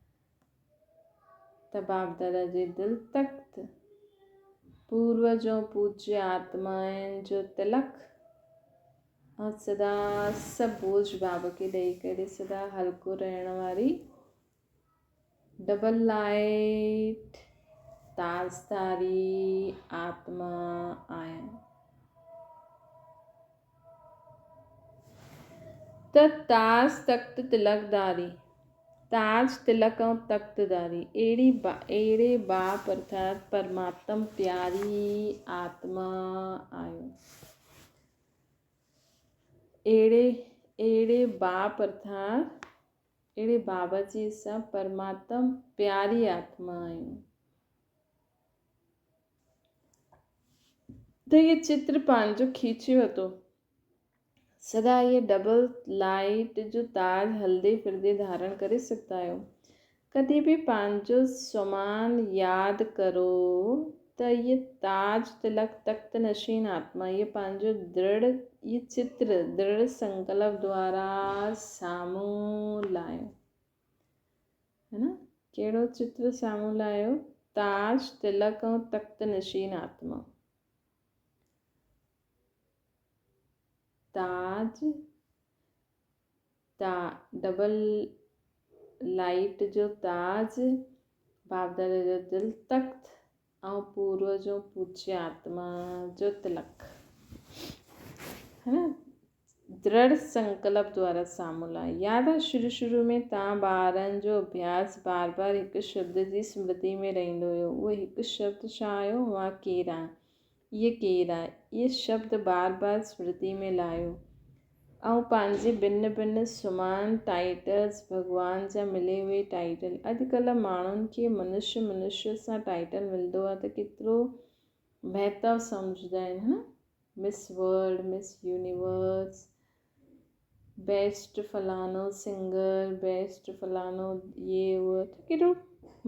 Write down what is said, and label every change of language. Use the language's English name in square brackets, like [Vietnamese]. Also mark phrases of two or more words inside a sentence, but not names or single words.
[Sindhi] त बाप दादा जे दिल तख़्त, पूर्वज ऐं पूज्य आत्माउनि जो तिलक ऐं सदा सभु बोझ बाबा खे ॾेई करे सदा हल्को रहण वारी डबल लाइट ताजधारी आत्मा आहियां। त ताज तख़्त तिलकदारी, ताज तिलक ऐं तख़्तदारी, अहिड़े बाप अर्थात परमात्म प्यारी आत्मा आहियो। अहिड़े बाप अर्थात अहिड़े बाबा जी असां परमात्म प्यारी आत्मा आहियूं। त ये चित्र पंहिंजो खींचे वरितो। सदा ये डबल लाइट जो ताज हलदे फिरदे धारण करे सघंदा आहियो। कॾहिं बि पंहिंजो समान यादि करो त ये ताज तिलक तख़्त नशीन आत्मा, ये पंहिंजो ये चित्र दृढ़ संकल्प द्वारा साम्हूं लाहियो, [Hindi] है ना। [Sindhi] कहिड़ो चित्र साम्हूं लाहियो? ताज तिलक ऐं तख़्त नशीन आत्मा। ताज डबल लाइट जो ताज, बाप दादा जो दिल तख़्त ऐं पूर्वज ऐं पूज्य आत्मा जो तिलक, [Hindi] है ना। [Sindhi] दृढ़ संकल्प द्वारा साम्हूं लाइ। यादि आहे शुरू में तव्हां ॿारनि जो अभ्यास बार बार हिकु शब्द जी स्मृति में रहंदो हुयो। उहो हिकु शब्द छा आयो? मां केरु आहियां, इहे केरु आहे, इहे शब्द बार बार स्मृति में लाहियो ऐं पंहिंजे भिन्न भिन्न सुमान टाइटल्स, भॻवान जा मिले हुए टाइटल। अॼुकल्ह माण्हुनि खे मनुष्य सां टाइटल मिलंदो आहे त केतिरो महत्व सम्झंदा आहिनि, [Hindi] है न। [English] Miss World, Miss Universe, best फलानो singer, best फलानो [Hindi] ये वो, [Sindhi] त केॾो